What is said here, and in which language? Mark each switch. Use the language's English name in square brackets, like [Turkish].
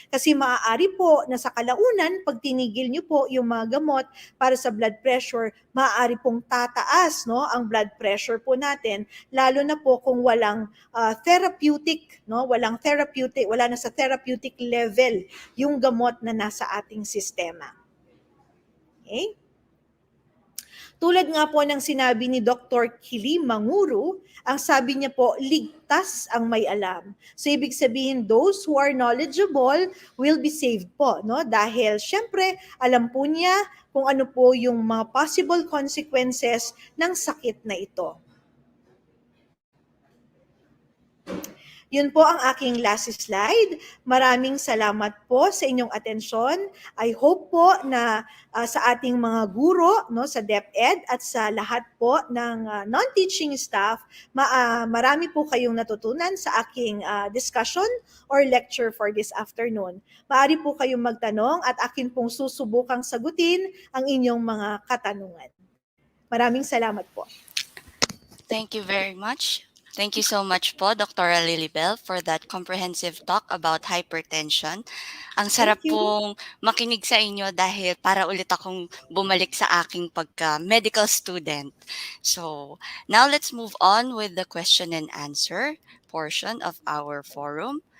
[Filipino] Kasi maaari po na sa kalaunan, pag tinigil nyo po yung mga gamot para sa blood pressure, maaari pong tataas, no, ang blood pressure po natin, lalo na po kung walang therapeutic, no, wala na sa therapeutic level yung gamot na nasa ating sistema. Okay? Tulad nga po ng sinabi ni Dr. Kili Manguru, ang sabi niya po, ligtas ang may alam. [English] So ibig sabihin, those who are knowledgeable will be saved po, no? [Filipino] Dahil syempre, alam po niya kung ano po yung mga [English] possible consequences [Filipino] ng sakit na ito. Yun po ang aking [English] last slide. [Filipino] Maraming salamat po sa inyong atensyon. [English] I hope [Filipino] po na sa ating mga guro, no, sa DepEd at sa lahat po ng [English] non-teaching staff, [Filipino] marami po kayong natutunan sa aking [English] discussion or lecture for this afternoon. [Filipino] Maaari po kayong magtanong at akin pong susubukang sagutin ang inyong mga katanungan. Maraming salamat po. [English] Thank you very much. Thank you so much [Filipino] po, [English] Dr. Lilibel, for that comprehensive talk about hypertension. [Filipino] Ang sarap [English] Thank you. [Filipino] pong makinig sa inyo dahil para ulit akong bumalik sa aking pagka-medical student. [English] So, now let's move on with the question and answer portion of our forum.